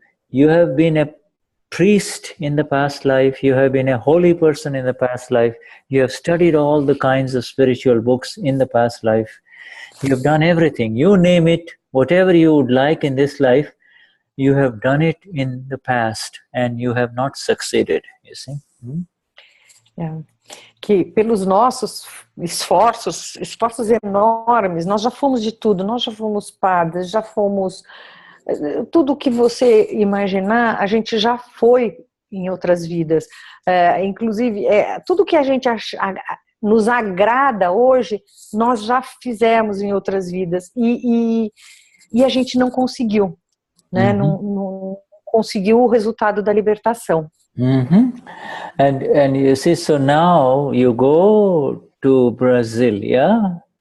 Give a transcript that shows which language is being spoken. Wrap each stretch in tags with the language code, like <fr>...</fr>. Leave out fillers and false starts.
<en>You have been a priest in the past life, you have been a holy person in the past life, you have studied all the kinds of spiritual books in the past life, you have done everything, you name it, whatever you would like in this life, you have done it in the past and you have not succeeded, you see.</en> <pt>que pelos nossos esforços enormes, nós já fomos de tudo, nós já fomos padres, já fomos... Tudo que você imaginar, a gente já foi em outras vidas. Inclusive, tudo que a gente nos agrada hoje, nós já fizemos em outras vidas. E a gente não conseguiu, né? Não conseguiu o resultado da libertação.</pt> <en>And you see, so now you go to Brazil, yeah?</en>